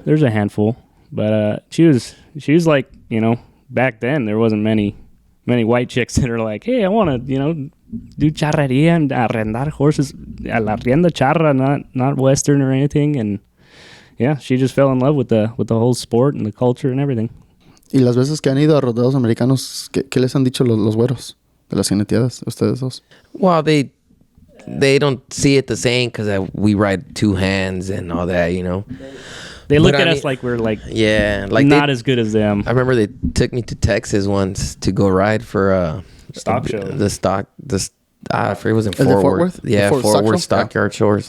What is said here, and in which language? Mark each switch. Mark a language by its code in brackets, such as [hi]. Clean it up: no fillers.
[en] There's a handful, but she was like, back then there wasn't many white chicks that are like, hey, I want to do charreria and arrendar horses, [es] a la rienda charra, [en] not Western or anything. And yeah, she just fell in love with the whole sport and the culture and everything. [es] Y las veces que han ido a rodeos americanos, ¿qué les han dicho los güeros de las jineteadas, ustedes dos? [en] Well, they don't see it the same because we ride 2 hands and all that, They look at us like we're like not as good as them. I remember they took me to Texas once to go ride for stock show. I forget, it was in Fort Worth. Yeah, Fort Worth Stockyard Shores.